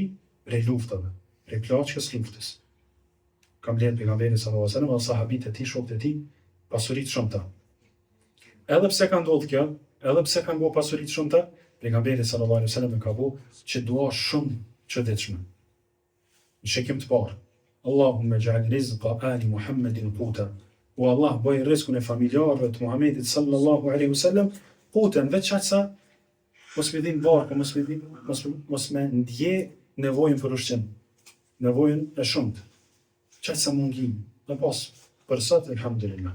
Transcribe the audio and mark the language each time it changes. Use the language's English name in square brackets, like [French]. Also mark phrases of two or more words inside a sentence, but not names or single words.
[Albanian] Prej luftave, prej plaçkës luftës. Ka mbledh pejgamberi [Arabic] صلى الله عليه وسلم [Albanian] dhe sahabit e tij, shokët e tij, pasuri të shumta. Edhe pse ka ndodhur kjo, edhe pse kanë bo pasuri të shumta, pejgamberi [Arabic] صلى الله عليه وسلم [Albanian] e ka bo që dua shumë çuditshme. Në shikim të parë, [Arabic] اللهم اجعل رزق آل محمد قوتا. [Albanian] O Allah, bëj rrezikun e familjarëve të Muhamedit [Arabic] صلى الله عليه وسلم [Albanian] quten, veç aq sa mos me dhim barkë, mos me ndje nevojën për ushqim, nevojën e shumtë. Çaq sa mungi, dhe pas për sot elhamdulillah.